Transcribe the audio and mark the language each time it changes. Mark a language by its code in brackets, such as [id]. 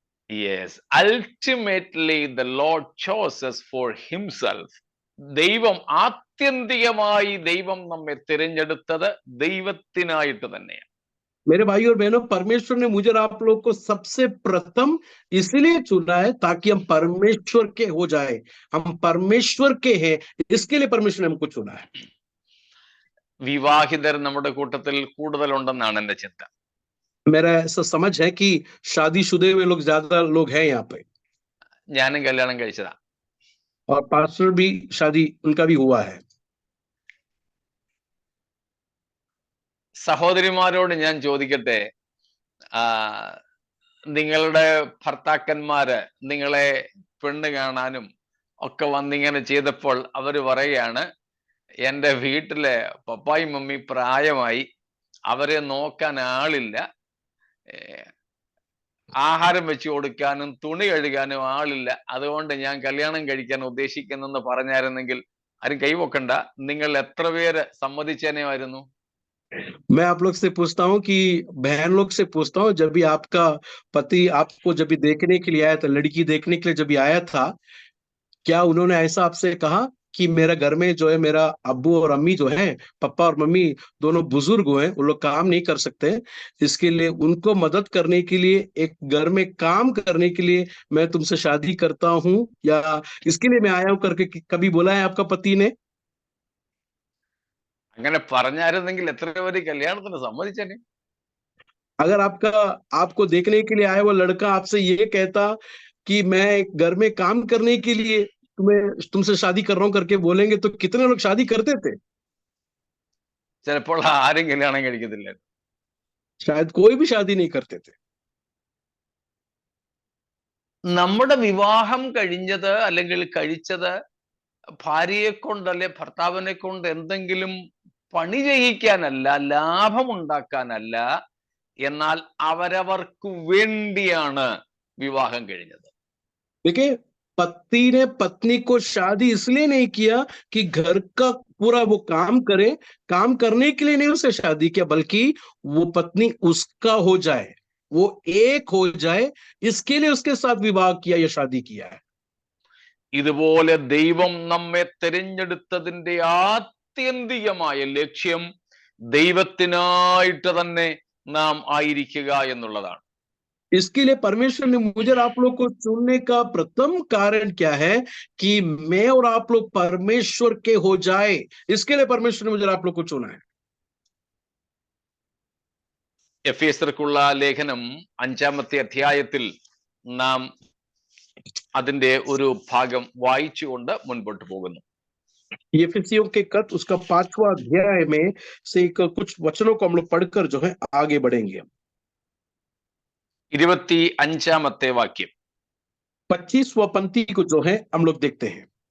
[en] Yes, ultimately the Lord chose us for himself. [ml] ദൈവം ആത്യന്തികമായി ദൈവം നമ്മെ തിരഞ്ഞെടുത്തത് ദൈവത്തിനായിട്ട് തന്നെയാണ്. [hi] मेरे भाई और बहनों, परमेश्वर ने मुझे और आप लोग को सबसे प्रथम इसलिए चुना है ताकि हम परमेश्वर के हो जाए. हम परमेश्वर के हैं, इसके लिए परमेश्वर ने हमको चुना है. [ml] വിവാഹിതർ നമ്മുടെ കൂട്ടത്തിൽ കൂടുതലുണ്ടെന്നാണ് എന്റെ ചിന്ത. [hi] मेरा ऐसा समझ है कि शादीशुदे हुए लोग ज्यादा लोग हैं यहाँ पे. [ml] ഞാനും കല്യാണം കഴിച്ചതാ. [hi] और पास्टर भी शादी उनका भी हुआ है. [ml] സഹോദരിമാരോട് ഞാൻ ചോദിക്കട്ടെ, നിങ്ങളുടെ ഭർത്താക്കന്മാര് നിങ്ങളെ പെണ്ണ് കാണാനും ഒക്കെ വന്നിങ്ങനെ ചെയ്തപ്പോൾ അവര് പറയുകയാണ്, എൻ്റെ വീട്ടിലെ പപ്പായും മമ്മി പ്രായമായി, അവരെ നോക്കാൻ ആളില്ല, ആഹാരം വെച്ച് കൊടുക്കാനും തുണി കഴുകാനും ആളില്ല, അതുകൊണ്ട് ഞാൻ കല്യാണം കഴിക്കാൻ ഉദ്ദേശിക്കുന്നെന്ന് പറഞ്ഞായിരുന്നെങ്കിൽ ആരും കൈവക്കണ്ട, നിങ്ങൾ എത്ര പേര് സമ്മതിച്ചേനെയായിരുന്നു? [hi] मैं आप लोग से पूछता हूँ कि बहन लोग से पूछता हूँ, जब भी आपका पति आपको जब भी देखने के लिए आया था, लड़की देखने के लिए जब भी आया था, क्या उन्होंने ऐसा आपसे कहा कि मेरा घर में जो है मेरा अब्बू और अम्मी जो है, पापा और मम्मी दोनों बुजुर्ग हुए, उन लोग काम नहीं कर सकते, इसके लिए उनको मदद करने के लिए, एक घर में काम करने के लिए मैं तुमसे शादी करता हूँ, या इसके लिए मैं आया हूँ करके कभी बोला है आपका पति ने? [ml] അങ്ങനെ പറഞ്ഞായിരുന്നെങ്കിൽ എത്ര പേര് കല്യാണത്തിന് സമ്മതിച്ചേനെ? [hi] अगर आपको देखने के लिए आया वो लड़का आपसे ये कहता कि मैं घर में काम करने के लिए तुमसे शादी कर रहा हूं करके बोलेंगे, तो कितने लोग शादी करते थे? [ml] ചിലപ്പോൾ ആരും കല്യാണം കഴിക്കത്തില്ല. [hi] शायद कोई भी शादी नहीं करते थे. [ml] നമ്മുടെ വിവാഹം കഴിഞ്ഞത് അല്ലെങ്കിൽ കഴിച്ചത് ഭാര്യയെ കൊണ്ടല്ലേ ഭർത്താവിനെ കൊണ്ട് എന്തെങ്കിലും പണി ചെയ്യിക്കാനല്ല, ലാഭമുണ്ടാക്കാനല്ല, എന്നാൽ അവരവർക്ക് വേണ്ടിയാണ് വിവാഹം കഴിഞ്ഞത്. [hi] देखिए, पति ने पत्नी को शादी इसलिए नहीं किया कि घर का पूरा वो काम करे, काम करने के लिए नहीं उसे शादी किया, बल्कि वो पत्नी उसका हो जाए, वो एक हो जाए, इसके लिए उसके साथ विवाह किया या शादी किया है. [ml] ഇതുപോലെ ദൈവം നമ്മെ തിരഞ്ഞെടുത്തതിന്റെ ആത്യന്തികമായ ലക്ഷ്യം ദൈവത്തിനായിട്ട് തന്നെ നാം ആയിരിക്കുക എന്നുള്ളതാണ്. [hi] इसके लिए परमेश्वर ने मुझे और आप लोग को चुनने का प्रथम कारण क्या है कि मैं और आप लोग परमेश्वर के हो जाए. इसके लिए परमेश्वर ने मुझे और आप लोग को चुना है. [ml] എഫേസ്യർക്കുള്ള ലേഖനം 5-ാമത്തെ അധ്യായത്തിൽ നാം അതിന്റെ ഒരു ഭാഗം വായിച്ചുകൊണ്ട് മുൻപോട്ട് പോകുന്നു. [hi] एफिसियों के खत उसका 5वां अध्याय में से कुछ वचनों को हम लोग पढ़कर जो है आगे बढ़ेंगे. [ml] 25-ാമത്തെ വാക്യം [hi] 25वां पंक्ति को जो है हम लोग देखते हैं.